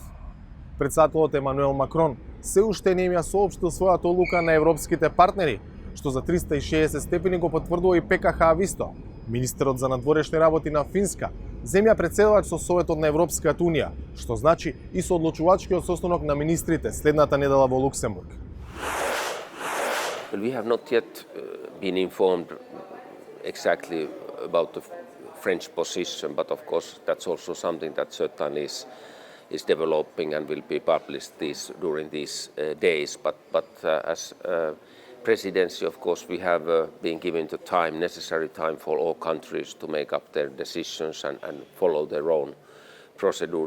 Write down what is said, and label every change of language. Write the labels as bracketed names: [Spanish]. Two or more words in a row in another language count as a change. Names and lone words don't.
[Macedonian] Претседателот Емануел Макрон се уште не им ја соопштил својата одлука на европските партнери, што за 360 степени го потврдува и ПКХ Ависто. Министерот за надворешни работи на Финска, земја претседавач со Советот на Европската унија, што значи и со одлучувачкиот состанок на министрите следната недела во Луксембург. [English] Well, we have not yet been informed exactly about the French position, but of course that's also something that certainly is developing and will be published during these days. But as presidency, of course, we have been given the necessary time for all countries to make up their decisions and follow their own procedures.